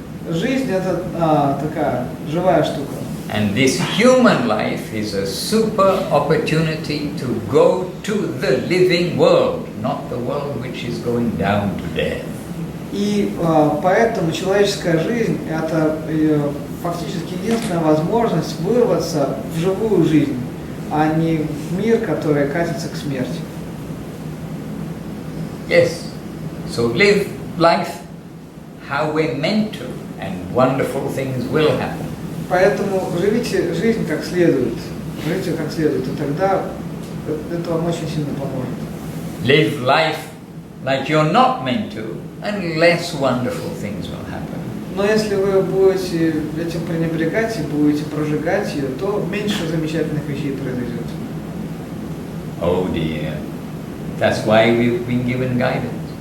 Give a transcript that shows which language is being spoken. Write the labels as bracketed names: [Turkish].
[Russian] Жизнь это такая живая штука. [English] And this human life is a super opportunity to go to the living world, not the world which is going down to death. [Russian] И поэтому человеческая жизнь – это фактически единственная возможность вырваться в живую жизнь, а не в мир, который катится к смерти. [English] Yes, so live life how we're meant to, and wonderful things will happen. [Russian] Поэтому живите жизнь как следует, живите как следует, и тогда это вам очень сильно поможет. [English] Live life like you're not meant to, and less wonderful things will happen. [Russian] Но если вы будете этим пренебрегать и будете прожигать ее, то меньше замечательных вещей произойдет. [English] Oh dear. That's why we've been given guidance.